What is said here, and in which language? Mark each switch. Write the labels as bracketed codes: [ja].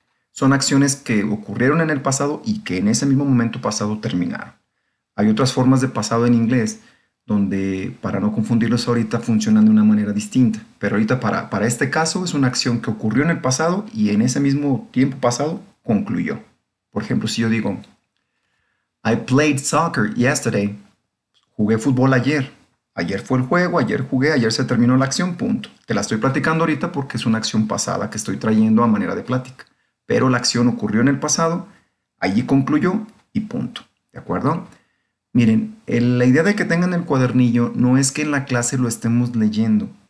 [es] Son acciones que ocurrieron en el pasado y que en ese mismo momento pasado terminaron. Hay otras formas de pasado en inglés donde, para no confundirlos ahorita, funcionan de una manera distinta. Pero ahorita para este caso es una acción que ocurrió en el pasado y en ese mismo tiempo pasado concluyó. Por ejemplo, si yo digo, [en] I played soccer yesterday. [es] Jugué fútbol ayer. Ayer fue el juego, ayer jugué, ayer se terminó la acción, punto. Te la estoy platicando ahorita porque es una acción pasada que estoy trayendo a manera de plática. Pero la acción ocurrió en el pasado, allí concluyó y punto. ¿De acuerdo? Miren, la idea de que tengan el cuadernillo no es que en la clase lo estemos leyendo.